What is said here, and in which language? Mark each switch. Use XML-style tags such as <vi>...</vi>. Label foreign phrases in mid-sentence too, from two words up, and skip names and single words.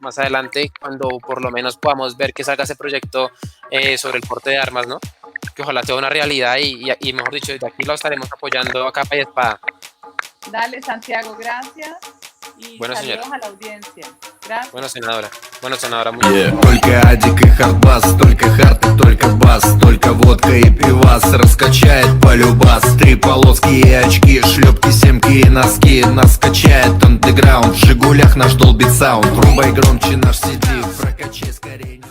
<es>Más adelante, cuando por lo menos podamos ver que salga ese proyecto sobre el porte de armas, ¿no? Que ojalá sea una realidad, y mejor dicho, desde aquí lo estaremos apoyando a capa y espada. Dale, Santiago, gracias. Y bueno, saludos señora. a la audiencia. Gracias. Bueno, senadora, muy bien.</es> <ru>Только адик и хардбас, только хард и только бас, только водка и пивас раскачает полюбас. 3 полоски и очки, шлепки, семки и носки. Нас качает андеграунд, в Жигулях наш долбит саунд. Рубай громче наш CD, прокачай скорее.</ru>